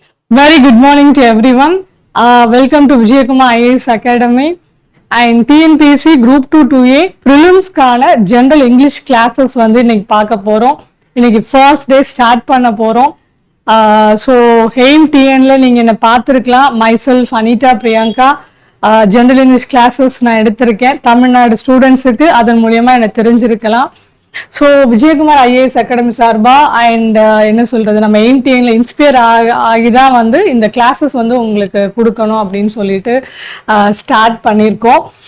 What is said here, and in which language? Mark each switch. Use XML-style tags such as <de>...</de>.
<en>Very good morning to everyone. Welcome to Vijayakumar IAS Academy and TNPSC Group 2 2A Prelims கான General English classes</en> <ta>வந்து இன்னைக்கு பார்க்க போறோம். இன்னைக்கு</ta> <en>first day start</en> <ta>பண்ண போறோம். So AIM TNல நீங்க என்ன பார்த்திருக்கலாம்.</ta> <en>Myself Anita Priyanka General English classes</en> <ta>நான் எடுத்திருக்கேன். தமிழ்நாடு ஸ்டூடெண்ட்ஸுக்கு அதன் மூலமா என்ன தெரிஞ்சிருக்கலாம். ஸோ விஜயகுமார் ஐஏஎஸ் அகாடமி சார்பா அண்ட் என்ன சொல்றது நம்ம எயிம்டிஎன்ல இன்ஸ்பயர் ஆகிதான் வந்து இந்த கிளாஸஸ் வந்து உங்களுக்கு கொடுக்கணும் அப்படின்னு சொல்லிட்டு ஸ்டார்ட் பண்ணியிருக்கோம்.</ta>